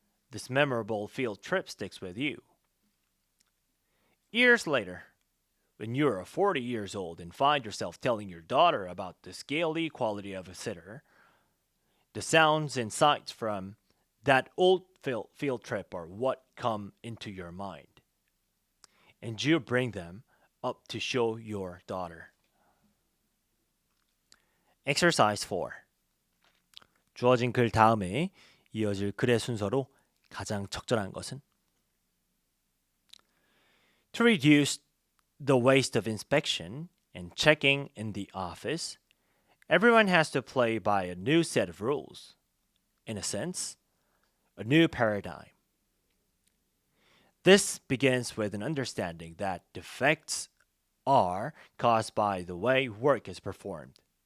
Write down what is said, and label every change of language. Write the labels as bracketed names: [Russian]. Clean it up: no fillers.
[English] This memorable field trip sticks with you. Years later, when you are 40 years old and find yourself telling your daughter about the scaly quality of a sitter, the sounds and sights from that old field trip are what come into your mind. And you bring them up to show your daughter. Exercise 4. [Korean] 주어진 글 다음에 이어질 글의 순서로 가장 적절한 것은? [English] To reduce the waste of inspection and checking in the office, everyone has to play by a new set of rules. In a sense, a new paradigm. This begins with an understanding that defects are caused by the way work is performed.